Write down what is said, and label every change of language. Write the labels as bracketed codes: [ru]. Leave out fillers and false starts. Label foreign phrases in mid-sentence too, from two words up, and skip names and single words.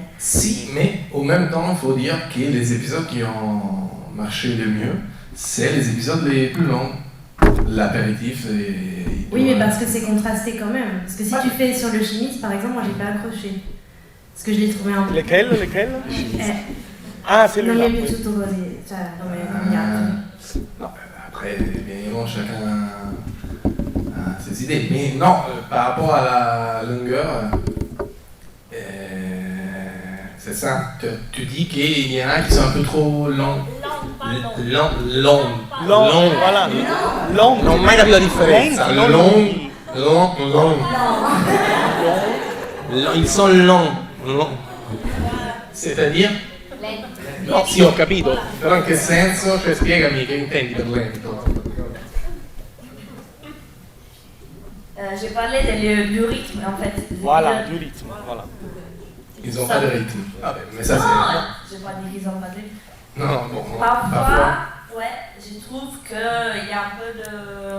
[fr] Si, mais au même temps, il faut dire que les épisodes qui ont marché le mieux, c'est les épisodes les plus longs. L'apéritif et... Oui, mais parce que c'est contrasté quand même. Parce que si tu fais sur le chimiste, par exemple, moi j'ai pas accroché. Parce que je l'ai trouvé un peu... Lesquels Ah, c'est Non, celui-là. mais Oui. [it] tutto così. Cioè, come [fr] Non, après, bien évidemment, chacun a ses idées. Mais non, par rapport à la longueur, c'est ça. Tu dis qu'il y en a qui sont un peu trop longs. Long, voilà. Long. [it] Non ho mai capito la differenza. [fr] Long. Ils sont longs. C'est-à-dire? [it] No, sì, ho capito. Però in che senso? Cioè spiegami che intendi per lento. [fr] j'ai parlé du rythme en fait. Voilà, du rythme. Voilà. Ils ont pas de rythme. Ah ben, mais ça Non, c'est... j'ai pas dit qu'ils ont pas de rythme. Non, bon, Parfois, ouais, je trouve qu'il y a un peu de...